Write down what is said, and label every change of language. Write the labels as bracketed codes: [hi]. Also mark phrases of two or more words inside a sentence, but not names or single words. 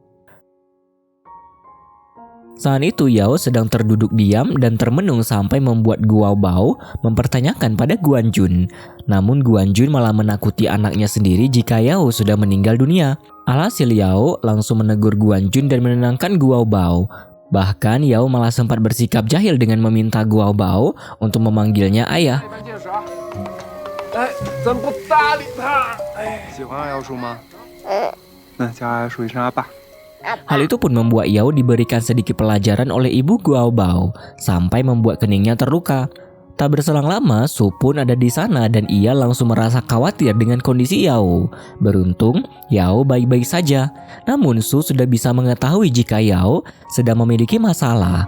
[id] Saat itu Yao sedang terduduk diam dan termenung sampai membuat Guo Bao mempertanyakan pada Guan Jun. Namun Guan Jun malah menakuti anaknya sendiri jika Yao sudah meninggal dunia. Alhasil Yao langsung menegur Guan Jun dan menenangkan Guo Bao. Bahkan Yao malah sempat bersikap jahil dengan meminta Guo Bao untuk memanggilnya ayah. [zh] 怎么不搭理他？喜欢阿瑶叔吗？那叫阿瑶叔一声阿爸。 [id] Hal itu pun membuat Yao diberikan sedikit pelajaran oleh ibu Guo Bao sampai membuat keningnya terluka. Tak berselang lama, Su pun ada di sana dan ia langsung merasa khawatir dengan kondisi Yao. Beruntung, Yao baik-baik saja. Namun Su sudah bisa mengetahui jika Yao sedang memiliki masalah.